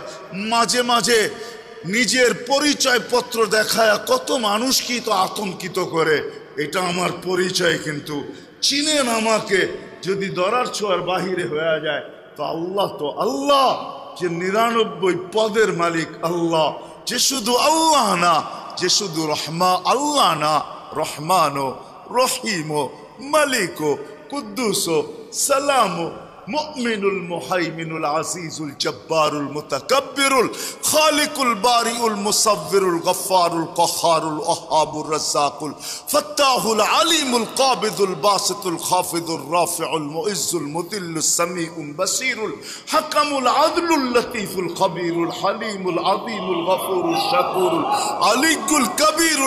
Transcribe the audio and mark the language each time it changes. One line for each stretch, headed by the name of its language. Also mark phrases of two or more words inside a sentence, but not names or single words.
Bangla: মাঝে মাঝে নিজের পরিচয় পত্র দেখায় কত মানুষকেই তো আতঙ্কিত করে, এটা আমার পরিচয়, কিন্তু চিনেন আমাকে। যদি দরার ছোঁয়ার বাহিরে হয়ে যায় তো আল্লাহ তো আল্লাহ, যে 99 পদের মালিক আল্লাহ, যে শুধু আল্লাহ না, যে শুধু আল্লাহ না,
Arabic: رحمن رحيم ملك قدوس سلام المؤمن المهيمن العزيز الجبار المتكبر الخالق البارئ المصور الغفار القهار الوهاب الرزاق الفتاح العليم القابض الباسط الخافض الرافع المعز المذل السميع البصير الحكم العدل اللطيف الخبير الحليم العظيم الغفور الشكور العلي الكبير